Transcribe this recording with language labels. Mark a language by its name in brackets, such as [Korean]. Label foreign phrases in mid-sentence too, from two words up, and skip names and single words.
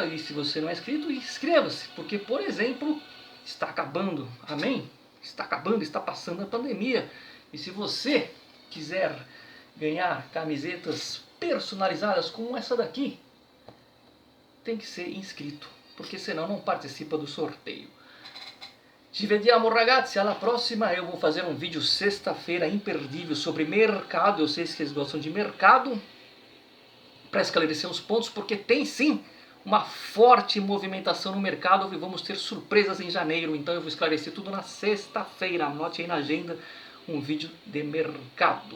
[Portuguese] E se você não é inscrito, inscreva-se, porque, por exemplo, está acabando, amém? Está acabando, está passando a pandemia. E se você quiser ganhar camisetas personalizadas como essa daqui, tem que ser inscrito, porque senão não participa do sorteio. [Italian] Ci vediamo ragazzi, alla prossima. [Portuguese] Eu vou fazer um vídeo sexta-feira imperdível sobre mercado. Eu sei que vocês gostam de mercado, para esclarecer os pontos, porque tem sim uma forte movimentação no mercado e vamos ter surpresas em janeiro. Então eu vou esclarecer tudo na sexta-feira. Anote aí na agenda um vídeo de mercado.